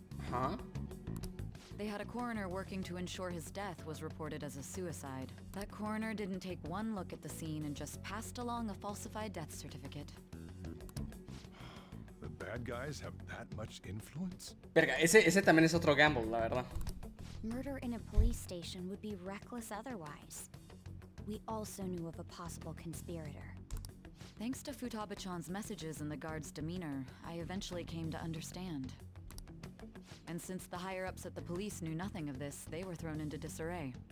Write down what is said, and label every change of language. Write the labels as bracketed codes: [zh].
[en] Huh? They had a coroner working to ensure his death was reported as a suicide. That coroner didn't take one look at the scene and just passed along a falsified death certificate. The bad guys have that much influence? [es] Verga, ese también es otro gamble, la verdad. [en] Murder in a police station would be reckless otherwise. We also knew of a possible conspirator. Thanks to Futaba-chan's messages and the guard's demeanor, I eventually came to understand. And since the higher-ups at the police knew nothing of this, they were thrown into disarray.